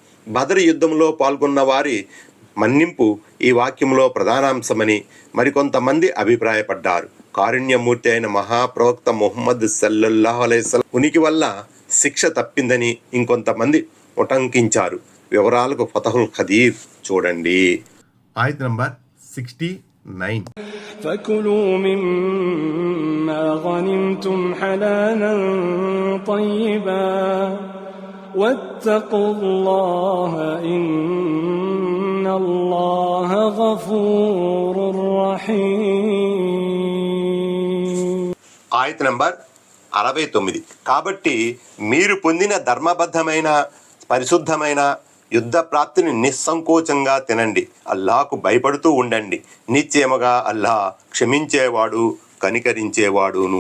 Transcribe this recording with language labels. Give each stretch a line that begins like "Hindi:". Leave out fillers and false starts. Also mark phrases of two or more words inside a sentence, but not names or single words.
Telugu: బదర్ యుద్ధంలో పాల్గొన్న వారి మన్నింపు ఈ వాక్యంలో ప్రధానాంశమని మరికొంతమంది అభిప్రాయపడ్డారు. కారుణ్యమూర్తి అయిన మహాప్రవక్త ముహమ్మద్
Arabic: صلى الله عليه وسلم
Telugu: ఉనికి వల్ల శిక్ష తప్పిందని ఇంకొంతమంది ఉటంకించారు. వివరాలకు ఫతహుల్ ఖదీర్ చూడండి. ఆయత్ నంబర్ 69.
Arabic: فكلوا مما غنمتم حلالا طيبا واتقوا الله إن الله غفور رحيم.
Telugu: ఆయత్ నంబర్ 69. కాబట్టి మీరు పొందిన ధర్మబద్ధమైన పరిశుద్ధమైన యుద్ధ ప్రాప్తిని నిస్సంకోచంగా తినండి. అల్లాహకు భయపడుతూ ఉండండి. నిశ్చయముగా అల్లాహ్ క్షమించేవాడు కనికరించేవాడును.